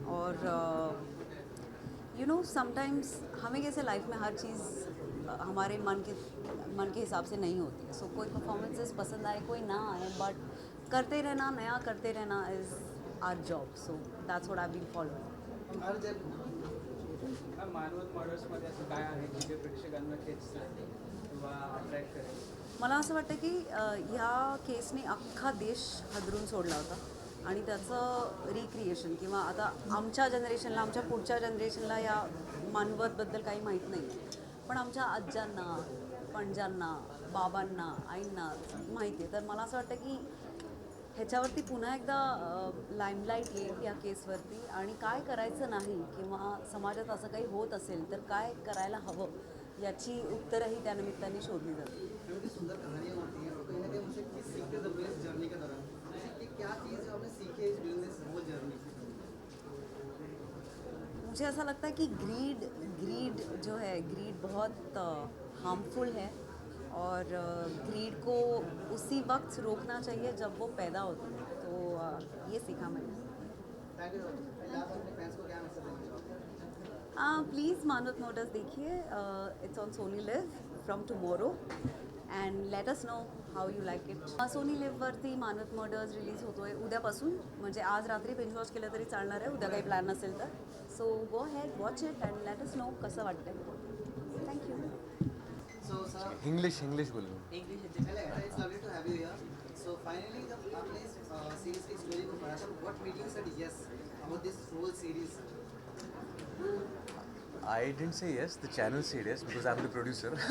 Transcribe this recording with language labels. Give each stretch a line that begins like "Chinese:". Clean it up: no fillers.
Hindi: और
English: you know sometimes
Hindi: हमें कैसे लाइफ में हर चीज़ हमारे मन के हिसाब से नहीं होती है. सो कोई परफॉर्मेंसेस पसंद आए कोई ना आए, बट करते रहना, नया करते रहना
English: Is our job. So that's what I been following.
Hindi: हर जगह
Marathi: मानवत मॉडल्समध्ये असं काय आहे की जे प्रेक्षकांना खेचतं किंवा अट्रॅक्ट करेल? मला असं वाटतं की ह्या केसने अख्खा देश हादरून सोडला होता, आणि त्याचं रिक्रिएशन किंवा आता आमच्या जनरेशनला, आमच्या पुढच्या जनरेशनला या मानवतबद्दल काही माहीत नाही, पण आमच्या आज्यांना, पणजांना, बाबांना, आईंना माहिती आहे. तर मला असं वाटतं की ह्याच्यावरती पुन्हा एकदा लाईमलाईट येईल या केसवरती, आणि काय करायचं नाही किंवा समाजात असं काही होत असेल तर काय करायला हवं याची उत्तरही त्यानिमित्ताने शोधली जातील.
Hindi: क्योंकि सुंदर कहानियाँ होती हैं और कहीं ना कहीं मुझे किस सीखते थे इस जर्नी के दौरान कि क्या चीज़ है आपने सीखी है
English: During this whole journey?
Hindi: मुझे ऐसा लगता है कि ग्रीड जो है, ग्रीड बहुत हार्मफुल है, और ग्रीड को उसी वक्त रोकना चाहिए जब वो पैदा होती है. तो ये सीखा मैंने.
English: Thank you.
Hindi: लास्ट अपने फैंस को क्या मैसेज देना चाहोगे? प्लीज़ मानवत मोटर्स देखिए.
English: It's on Sony LIV from tomorrow, and let us know how you like it.
Marathi: Sony लिव्हवरती Manwat murders release होतो आहे उद्यापासून. म्हणजे आज रात्री बिंज वॉच केलं तरी चालणार आहे, उद्या काही प्लॅन नसेल तर.
English: so go ahead, watch it and let us know
Marathi: कसं वाटतं.
English: Thank you. So sir,
Hindi: इंग्लिश बोलो.
English: it's lovely to have you here. So finally
Hindi: जब आपने इस सीरीज की स्टोरी को पढ़ा था,
English: what made you said yes about this whole series? I didn't say yes, the channel said yes because I'm the producer.